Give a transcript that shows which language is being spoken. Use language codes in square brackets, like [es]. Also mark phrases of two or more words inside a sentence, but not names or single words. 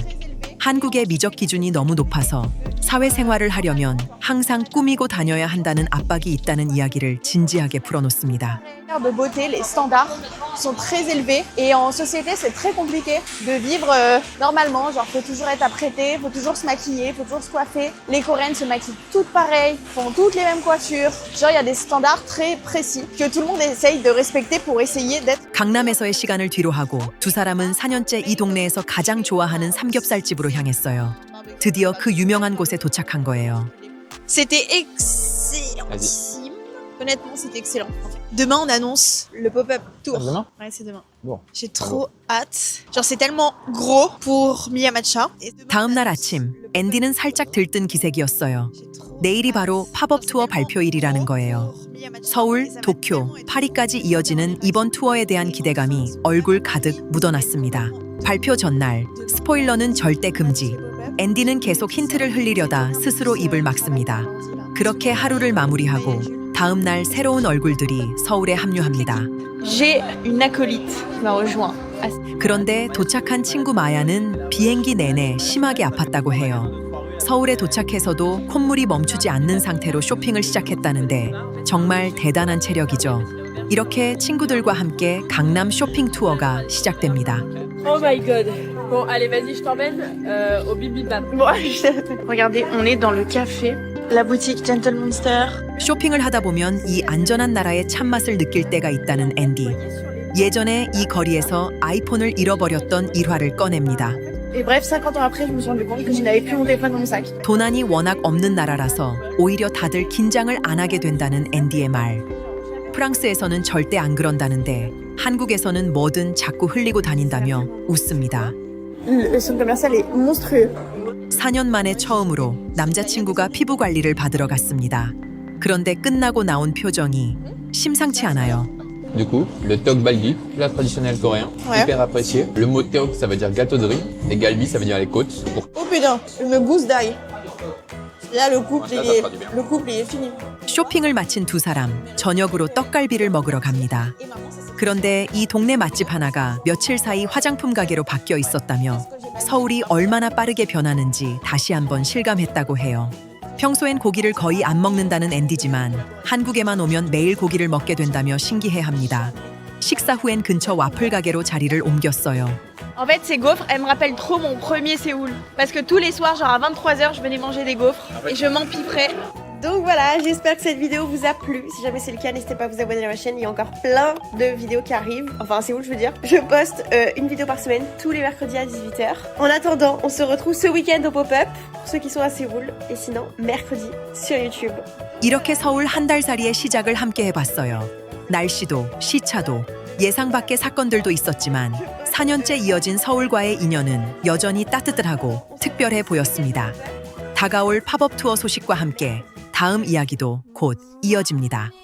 [ko] 한국의 미적 기준이 너무 높아서 사회생활을 하려면 항상 꾸미고 다녀야 한다는 압박이 있다는 이야기를 진지하게 풀어놓습니다. [fr] De beauté, les standards sont très élevés et en société c'est très compliqué de vivre normalement. Genre faut toujours être apprêté, faut toujours se maquiller, faut toujours se coiffer. Les Coréennes se maquillent toutes pareilles, font toutes les mêmes coiffures. Genre il y a des standards très précis que tout le monde essaye de respecter pour essayer d'être. [ko] 강남에서의 시간을 뒤로 하고 두 사람은 4년째 이 동네에서 가장 좋아하는 삼겹살집으로 향했어요. 드디어 그 유명한 곳에 도착한 거예요. [fr] C'était excellentissime. Honnêtement, c'était excellent. Demain, on annonce le [en] pop-up tour. [fr] Ah, demain? Ouais, c'est demain. Bon. J'ai trop hâte. Genre, c'est tellement gros pour Miya Matcha. Et demain, [ko] 다음 날 [fr] on annonce [ko] 아침, [fr] le [ko] 앤디는 살짝 들뜬 기색이었어요. [fr] J'ai trop [ko] 내일이 바로 팝업 투어 발표일이라는 거예요. 서울, 도쿄, 파리까지 이어지는 이번 투어에 대한 기대감이 얼굴 가득 묻어났습니다. 발표 전날, 스포일러는 절대 금지. 앤디는 계속 힌트를 흘리려다 스스로 입을 막습니다. 그렇게 하루를 마무리하고 다음 날 새로운 얼굴들이 서울에 합류합니다. [fr] J'ai une acolyte qui m'a rejoint. [ko] 그런데 도착한 친구 마야는 비행기 내내 심하게 아팠다고 해요. 서울에 도착해서도 콧물이 멈추지 않는 상태로 쇼핑을 시작했다는데 정말 대단한 체력이죠. 이렇게 친구들과 함께 강남 쇼핑 투어가 시작됩니다. [en] Oh my god. [fr] Bon, allez, vas-y, je t'emmène au Bibimbap. Bon, regardez, on est dans le café, la boutique Gentle Monster. [ko] 쇼핑을 하다 보면 이 안전한 나라의 참맛을 느낄 때가 있다는 앤디. 예전에 이 거리에서 아이폰을 잃어버렸던 일화를 꺼냅니다. [fr] Et bref, 50 ans après, je me suis rendu compte que je n'avais plus mon téléphone dans mon sac. [ko] 도난이 워낙 없는 나라라서 오히려 다들 긴장을 안 하게 된다는 앤디의 말. 프랑스에서는 절대 안 그런다는데 한국에서는 뭐든 자꾸 흘리고 다닌다며 웃습니다. [fr] Le centre commercial est monstrueux. [ko] 4년 만에 처음으로 남자친구가 피부 관리를 받으러 갔습니다. 그런데 끝나고 나온 표정이 심상치 않아요. [fr] Du coup, le [ko] 떡갈비, [fr] plat traditionnel coréen, Ouais. hyper apprécié. Le mot tteok, ça veut dire gâteau de riz, et galbi, ça veut dire les côtes. Pour... Oh putain, je me gousse d'ail. Là, le couple, Ça, il ça est, fera du bien. le couple, il est fini. [ko] 쇼핑을 마친 두 사람, 저녁으로 떡갈비를 먹으러 갑니다. 그런데 이 동네 맛집 하나가 며칠 사이 화장품 가게로 바뀌어 있었다며 서울이 얼마나 빠르게 변하는지 다시 한번 실감했다고 해요. 평소엔 고기를 거의 안 먹는다는 앤디지만 한국에만 오면 매일 고기를 먹게 된다며 신기해합니다. 식사 후엔 근처 와플 가게로 자리를 옮겼어요. [fr] En fait, ces gaufres, elles me rappellent trop mon premier Séoul. Parce que tous les soirs, genre à 23h, je venais manger des gaufres et je m'empiffrais. Donc voilà, j'espère que cette vidéo vous a plu. Si jamais c'est le cas, n'hésitez pas à vous abonner à ma chaîne. Il y a encore plein de vidéos qui arrivent. Enfin, à Séoul, je veux dire. Je poste une vidéo par semaine, tous les mercredis à 18h. En attendant, on se retrouve ce week-end au pop-up, pour ceux qui sont à Séoul. Et sinon, mercredi sur YouTube. [ko] 이렇게 서울 한 달살이의 시작을 함께 해봤어요. 날씨도 시차도 예상 밖의 사건들도 있었지만 4년째 이어진 서울과의 인연은 여전히 따뜻하고 특별해 보였습니다. 다가올 팝업 투어 소식과 함께 다음 이야기도 곧 이어집니다.